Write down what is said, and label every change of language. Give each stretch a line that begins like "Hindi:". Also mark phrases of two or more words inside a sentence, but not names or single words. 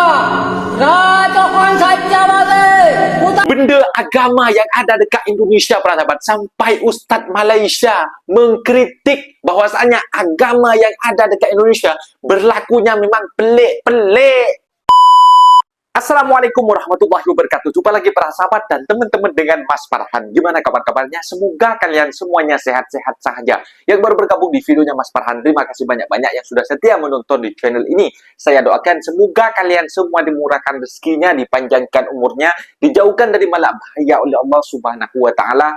Bangla: রাত তখন সাজ্জা বাজে।
Indonesian: Benda agama yang ada dekat Indonesia, para sahabat, sampai Ustaz Malaysia mengkritik bahwasanya agama yang ada dekat Indonesia berlakunya memang pelik-pelik.
Arabic: السلام عليكم ورحمة الله وبركاته.
Indonesian: Jumpa lagi para sahabat dan teman-teman dengan Mas Farhan. Gimana kabar-kabarnya? Semoga kalian semuanya sehat-sehat saja. Yang baru bergabung di videonya Mas Farhan, terima kasih banyak-banyak yang sudah setia menonton di channel ini. Saya doakan semoga kalian semua dimurahkan rezekinya, dipanjangkan umurnya, dijauhkan dari malak bahaya oleh
Arabic: الله سبحانه وتعالى.